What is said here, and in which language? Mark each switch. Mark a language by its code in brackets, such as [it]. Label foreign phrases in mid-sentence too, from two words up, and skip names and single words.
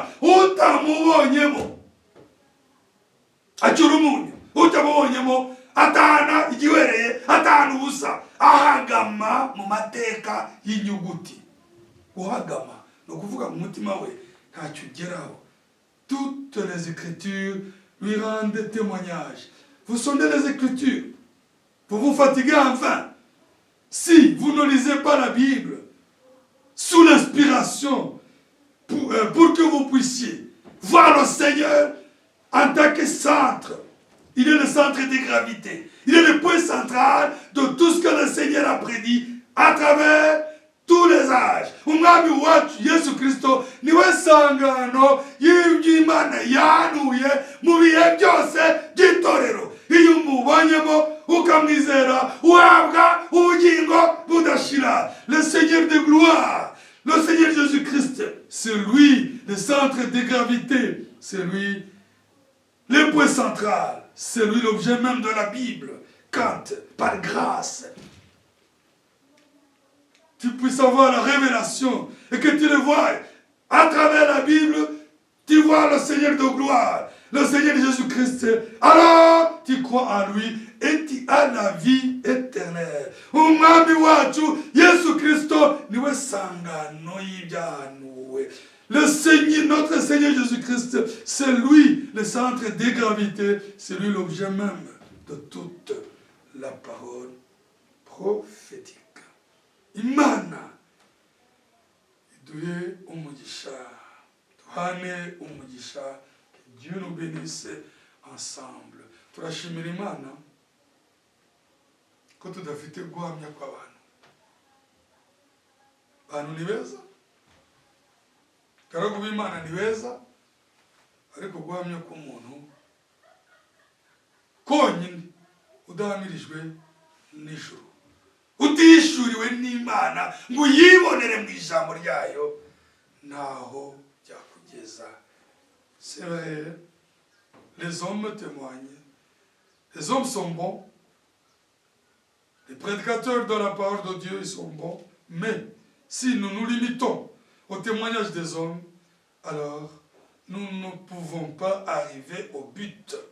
[rw] Utamubonyemo acyura umunyu, utamubonyemo atahana igiwereye, atahana ubusa, ahagama mu mateka y'inyuguti. Uhagama ni ukuvuga mu mutima we ntacyo ugeraho. [fr] Toutes les Écritures lui rendent témoignage. Vous sondez les Écritures, vous vous fatiguez enfin. Si vous ne lisez pas la Bible sous l'inspiration pour que vous puissiez voir le Seigneur en tant que centre, il est le centre de gravité, il est le point central de tout ce que le Seigneur a prédit à travers tous les âges. [rw] Umwami wacu Yesu Kristo niwe sangano y'Imana yahanuye mu bihe byose by'itorero. Iyo umubonyemo ukamwizera uhabwa ubugingo budashira. [fr] Le Seigneur de gloire, le Seigneur Jésus-Christ, c'est lui le centre de gravité, c'est lui le point central, c'est lui l'objet même de la Bible. Quand, par grâce, tu puisses avoir la révélation et que tu le vois à travers la Bible, tu vois le Seigneur de gloire, le Seigneur Jésus-Christ, alors tu crois en lui et tu as la vie éternelle. [rw] Umwami wacu Yesu Kristo niwe sangano y'ibyahanuwe. [fr] Le Seigneur, notre Seigneur Jésus-Christ, c'est lui le centre de gravité, c'est lui l'objet même de toute la parole prophétique. [rw] Imana iduhe umugisha, duhane umugisha, [fr] que Dieu nous bénisse ensemble. [rw] Turashimira Imana ko tudafite guhamya kw'abantu. Abantu ni beza, karagu b'Imana ni beza, ariko guhamya k'umuntu konyine udahamirijwe n'ijuru, utishuriwe n'Imana ngo yibonere mu ijambo ryayo, ntaho byakugeza. [fr] C'est vrai, les hommes témoignent, les hommes sont bons, les prédicateurs de la parole de Dieu ils sont bons, mais si nous nous limitons au témoignage des hommes, alors nous ne pouvons pas arriver au but.